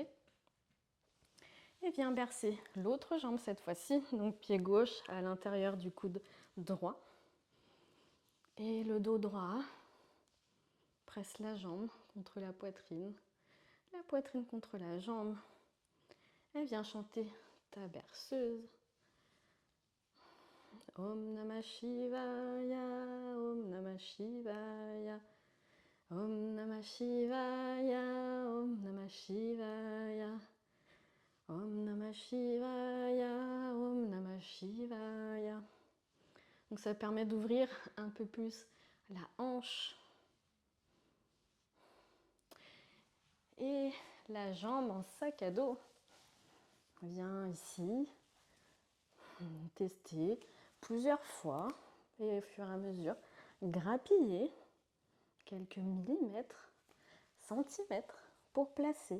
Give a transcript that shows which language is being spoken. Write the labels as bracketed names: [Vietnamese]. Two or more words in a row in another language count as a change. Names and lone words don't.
[French] Et viens bercer l'autre jambe cette fois-ci, donc pied gauche à l'intérieur du coude droit. Et le dos droit, presse la jambe contre la poitrine contre la jambe. Et viens chanter ta berceuse. [Sanskrit] ॐ नमः शिवाय, ॐ नमः शिवाय, ॐ नमः शिवाय, ॐ नमः शिवाय, ॐ नमः शिवाय, शिवाय. [French] Donc ça permet d'ouvrir un peu plus la hanche et la jambe en sac à dos. Viens ici, tester plusieurs fois et au fur et à mesure, grappiller quelques millimètres, centimètres pour placer.